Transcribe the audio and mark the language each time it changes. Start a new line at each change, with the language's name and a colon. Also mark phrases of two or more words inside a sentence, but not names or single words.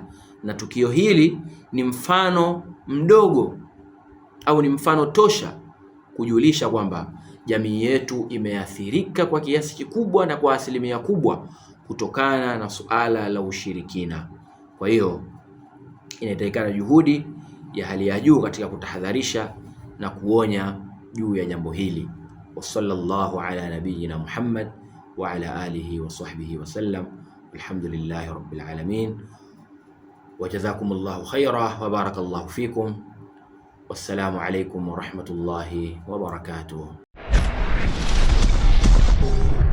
Swahili: Na tukio hili ni mfano mdogo au ni mfano tosha kujulisha kwamba jamii yetu imeathirika kwa kiasi kikubwa na kwa asilimia kubwa kutokana na suala la ushirikina. Kwa hiyo inahitajika juhudi ya hali ya juu katika kutahadharisha na kuonya juu ya jambo hili.
Arabic: وصلى الله على نبينا محمد وعلى آله وصحبه وسلم. الحمد لله رب العالمين. وجزاكم الله خيرا وبارك الله فيكم. والسلام عليكم ورحمة الله وبركاته.